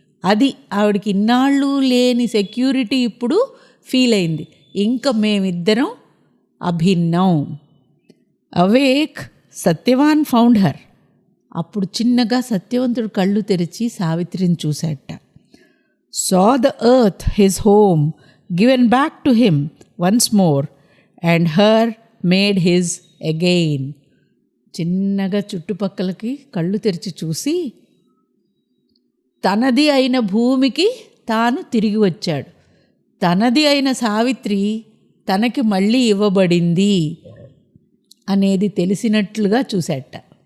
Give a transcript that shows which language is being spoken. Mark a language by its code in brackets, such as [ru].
[te] అది ఆవిడకి ఇన్నాళ్ళు లేని సెక్యూరిటీ ఇప్పుడు ఫీల్ అయింది. ఇంకా మేమిద్దరం అభిన్నం. [en] Awake Satyavan found her. [te] అప్పుడు చిన్నగా సత్యవంతుడు కళ్ళు తెరిచి సావిత్రిని చూశాట. [en] saw the earth his home given back to him once more and her made his again. [te] చిన్నగా చుట్టుపక్కలకి కళ్ళు తెరిచి చూసి తనది అయిన భూమికి తాను తిరిగి వచ్చాడు. తనది అయిన సావిత్రి తనకి మళ్ళీ ఇవ్వబడింది అనేది తెలిసినట్లుగా చూశాట.